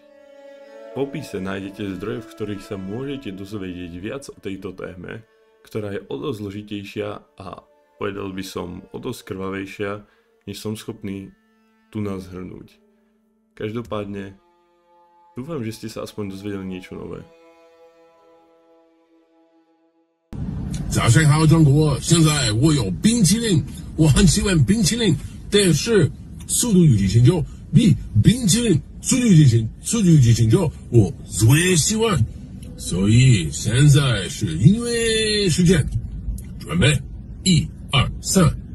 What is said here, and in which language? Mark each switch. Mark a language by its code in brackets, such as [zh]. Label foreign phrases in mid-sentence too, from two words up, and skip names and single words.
[sk] V popise nájdete zdroje, v ktorých sa môžete dozvedieť viac o tejto téme, ktorá je o dosť zložitejšia a povedal by som o dosť krvavejšia, než som schopný tu nás zhrnúť. Každopádne, dúfam, že ste sa aspoň dozvedeli niečo nové. [zh] 早上好，中国！现在我有冰淇淋，我很喜欢冰淇淋，但是《速度与激情9》比冰淇淋《速度与激情9》我最喜欢，所以现在是音乐时间，准备1、2、3。